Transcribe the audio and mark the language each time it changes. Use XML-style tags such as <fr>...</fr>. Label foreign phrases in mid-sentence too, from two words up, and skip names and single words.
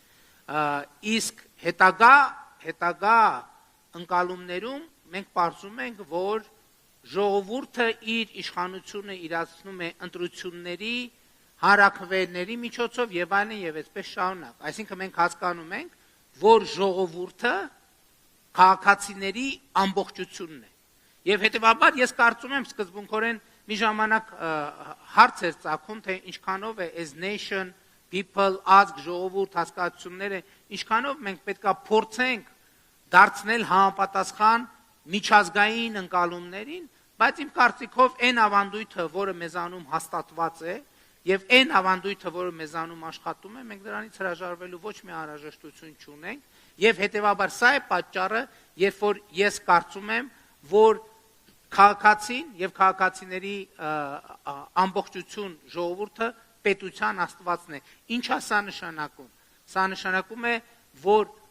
<hy>Իսկ հետագա ընկալումներում մենք պարզում ենք, որ ժողովուրդը իր իշխանությունը իրացնում է ընտրությունների հանրաքվեների միջոցով եւ այլն եւ այսպես շարունակ։ Այսինքն մենք հասկանում ենք, որ ժողովուրդը քաղաքացիների ամբողջությունն է։ Եվ հետեւաբար ես կարծում եմ սկզբունքորեն մի ժամանակ հարց էր ծագում, թե ինչքանով է</hy> <en>as nation, people,</en> <hy>ազգ, ժողովուրդ հասկացությունները, ինչքանով մենք պետքա փորձենք դարձնել համապատասխան միջազգային ընկալումներին, բայց իմ կարծիքով այն ավանդույթը, որը մեզանում հաստատված է, եւ այն ավանդույթը, որը մեզանում աշխատում է, մենք դրանից հրաժարվելու ոչ մի անհրաժեշտություն չունենք, եւ հետեւաբար սա է պատճառը, երբ որ ես կարծում եմ, որ քաղաքացին եւ քաղաքացիների ամբողջություն ժողովուրդը պետության աստվածն է։ Ինչ է սա նշանակում։ Սա նշանակում է, որ</hy>